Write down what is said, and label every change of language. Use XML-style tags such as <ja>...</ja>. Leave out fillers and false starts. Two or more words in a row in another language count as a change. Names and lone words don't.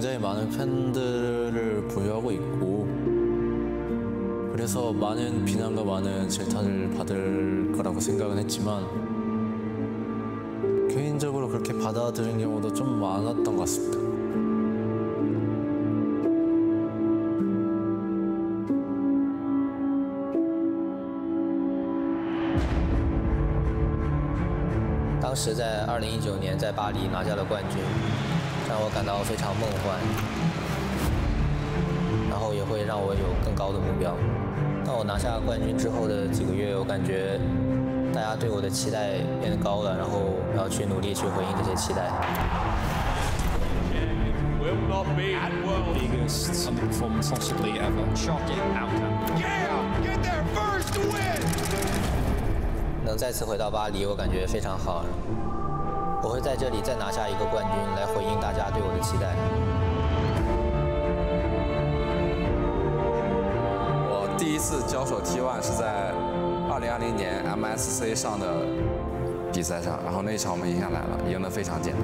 <ko>많은 팬들을 보유하고 있고 그래서 많은 비난과 많은 질타를 받을 거라고 생각은 했지만 개인적으로 그렇게 받아들인 경우도 좀 많았던 것 같습니다.</ko> <zh>当时在2019年在巴黎拿下了冠军，让我感到非常梦幻，然后也会让我有更高的目标。当我拿下冠军之后的几个月，我感觉大家对我的期待变高了，然后我要去努力去回应这些期待。</zh> <en>Will not be at world biggest performance possibly ever. Shocking outcome. Yeah, get their first win.</en> <zh>能再次回到巴黎，我感觉非常好。我会在这里再拿下一个冠军，来回应大家对我的期待。我第一次交手 T1 是在2020年 MSC 上的比赛上，然后那一场我们赢下来了，赢得非常简单。</zh>